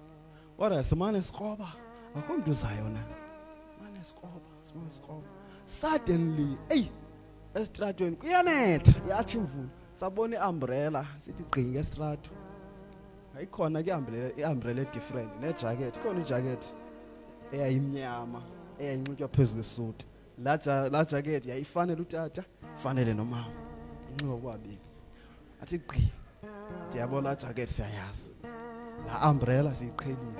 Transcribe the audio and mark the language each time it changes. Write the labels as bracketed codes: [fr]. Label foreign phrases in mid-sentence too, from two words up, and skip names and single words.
[xh] Kodwa simane sikroba. Akho mntu uzayo na. Mane sikroba. Suddenly, estratweni kuyanetha, yathi imvula. Sabona iumbrella, sithi gqinga estrato. Ayikhona ke iumbrella different nejacket. Khona ijacket eyayimnyama, eyayinxitywa phezulu kwesuti. La jacket yayifanele utata, fanele nomama. Inxiwa kwabini. Athi gqi. Ndiyabona jacket siyayazi. La umbrella siyiqhelile.